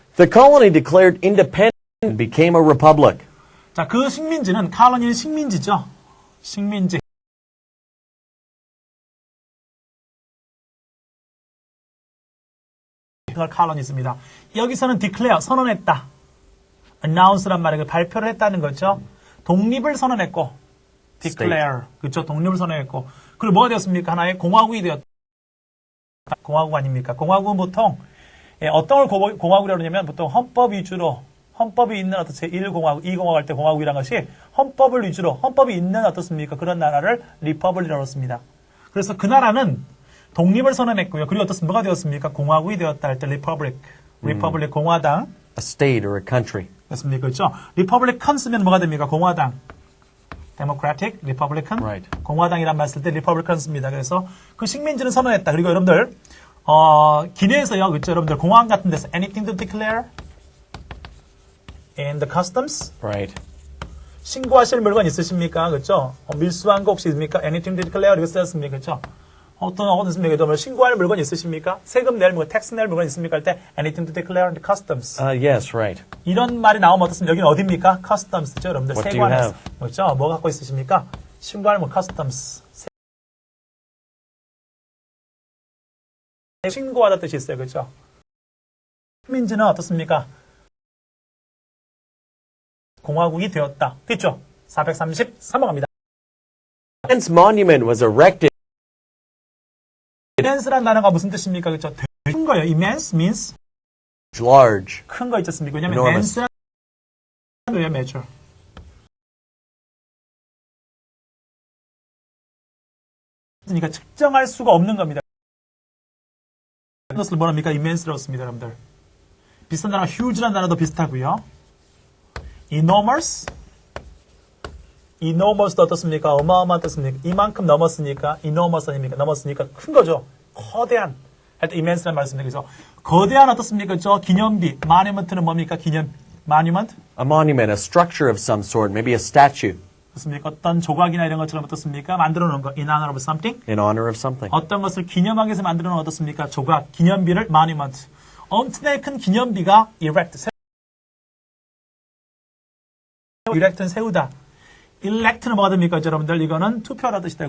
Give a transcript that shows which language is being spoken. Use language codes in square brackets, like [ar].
[en] The colony declared independence and became a republic. [ko] 자, 그 식민지는 칼로니는 식민지죠. 식민지. 칼로니입니다. 여기서는 declare 선언했다. announce란 말이에요. 발표를 했다는 거죠. 독립을 선언했고 declare. 그렇죠. 독립을 선언했고. 그리고 뭐가 되었습니까? 하나의 공화국이 되었다. 공화국 아닙니까? 공화국은 보통 어떤 걸 공화국이라고 하냐면 보통 헌법 위주로 헌법이 있는 어떤 제1공화국, 2공화국 할 때 공화국이라는 것이 헌법을 위주로, 헌법이 있는 어떻습니까? 그런 나라를 리퍼블릭이라고 했습니다. 그래서 그 나라는 독립을 선언했고요. 그리고 어떻습니까? 뭐가 되었습니까? 공화국이 되었다 할 때 리퍼블릭, 리퍼블릭 공화당. [en] A state or a country. [ko] 그렇습니까? 그렇죠? 리퍼블리컨 쓰면 뭐가 됩니까? 공화당. 데모크라틱, 리퍼블리컨. [en] Right. [ko] 공화당이란 말 쓸 때 리퍼블리컨 씁니다. 그래서 그 식민지는 선언했다. 그리고 여러분들 기내에서요. 그렇죠? 여러분들 공항 같은 데서 [en] anything to declare in the customs. Right. [ko] 신고하실 물건 있으십니까? 그렇죠? 밀수한 거 혹시 있습니까? anything to declare 이거 쓰셨습니까? 그렇죠? 어떤 있습니까? 신고할 물건 있으십니까? 세금 낼 물건, 텍스 낼 물건 있습니까? 할 때 [en] anything to declare in the customs. Yes, right. [ko] 이런 말이 나오면 어떻습니까? 여기는 어디입니까? customs죠, 여러분들. [en] What do you [ko] 세관에서. [en] have? [ko] 그렇죠? 뭐 갖고 있으십니까? 신고할 뭐 customs. 신고하다 뜻이 있어요. 그렇죠? 식민지는 어떻습니까? 공화국이 되었다. 됐죠? 430 넘어갑니다. [en] Immense monument was erected. [ko] immense란 단어가 무슨 뜻입니까? 그렇죠? 큰 거예요. immense means [en] Large. [ko] 큰 거 있지 않습니까? 왜냐면 [en] Enormous. [ko] dense란 거예요, measure. 그러니까 측정할 수가 없는 겁니다. 이것을 뭐랍니까? immense라고 씁니다, 여러분들. 비슷한 단어, huge라는 단어도 비슷하고요. enormous, enormous도 어떻습니까? 어마어마한 뜻입니까? 이만큼 넘었으니까 enormous 아닙니까? 넘었으니까 큰 거죠. 거대한. 할 때 immense라는 말을 씁니다. 그래서 거대한 어떻습니까? 저 기념비, monument는 뭡니까? monument? [en] A monument, a structure of some sort, maybe a statue [ko] 어떻습니까? 어떤 조각이나 이런 것처럼 어떻습니까? 만들어 놓은 거. [en] in honor of something. in honor of something. [ko] 어떤 것을 기념하기 위해서 만들어 놓은 어떻습니까? 조각, 기념비를 monument. 엄청나게 큰 기념비가 erect. erect는 세우다. elect는 뭐가 됩니까? 여러분들 이거는 투표라 뜻이다.